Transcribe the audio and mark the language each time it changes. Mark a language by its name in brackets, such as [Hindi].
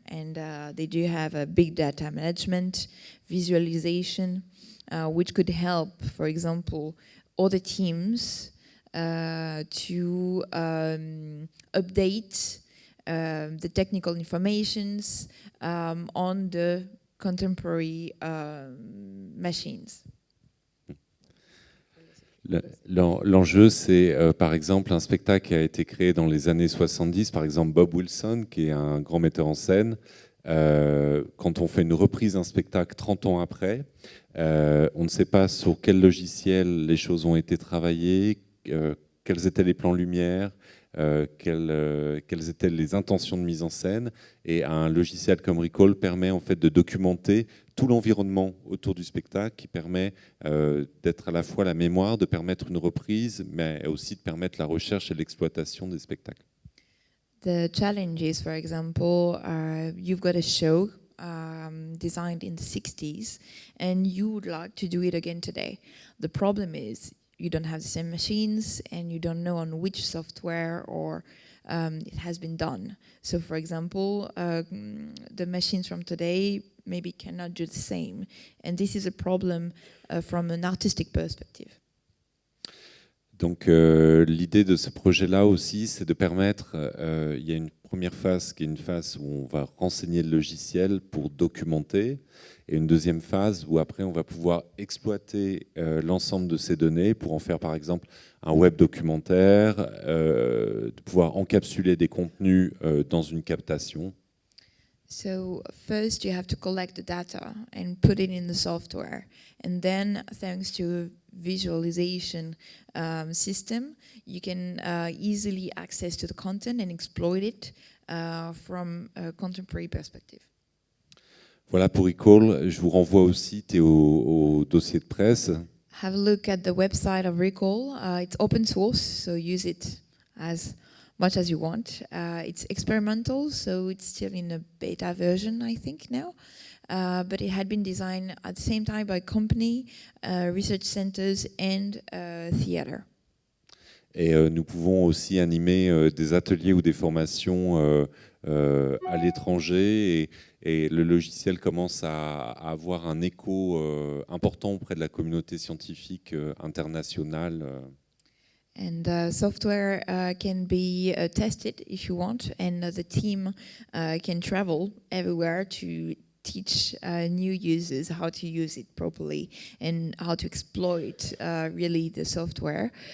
[English] And they do have a big data management, visualization, which could help, for example, other teams to update the technical informations on the contemporary machines. [French] L'enjeu, c'est par exemple un spectacle qui a été créé dans les années 70, par exemple Bob Wilson, qui est un grand metteur en scène. Quand on fait une reprise d'un spectacle 30 ans après, on ne sait pas sur quel logiciel les choses ont été travaillées, quels étaient les plans lumière, quelles étaient les intentions de mise en scène. Et un logiciel comme Recall permet en fait de documenter tout l'environnement autour du spectacle, qui permet d'être à la fois la mémoire, de permettre une reprise, mais aussi de permettre la recherche et l'exploitation des spectacles. [English] The challenge is, for example, you've got a show designed in the 60s and you would like to do it again today. The problem is you don't have the same machines and you don't know on which software or it has been done. So, for example, the machines from today maybe cannot do the same. And this is a problem from an artistic perspective. [French] Donc l'idée de ce projet-là aussi, c'est de permettre, il y a une première phase qui est une phase où on va renseigner le logiciel pour documenter, et une deuxième phase où après on va pouvoir exploiter l'ensemble de ces données pour en faire par exemple un web documentaire, de pouvoir encapsuler des contenus dans une captation. [English] So first you have to collect the data and put it in the software, and then thanks to a visualization system, you can easily access to the content and exploit it from a contemporary perspective. [French] Voilà pour Recall. Je vous renvoie aussi au dossier de presse. [English] Have a look at the website of Recall. It's open source, so use it as much as you want. It's experimental, so it's still in a beta version, I think, now. But it had been designed at the same time by company, research centers and theater. [French] Et nous pouvons aussi animer des ateliers ou des formations à l'étranger, et le logiciel commence à avoir un écho important auprès de la communauté scientifique internationale. [English] And software can be tested if you want, and the team can travel everywhere to teach new users how to use it properly and how to exploit really the software.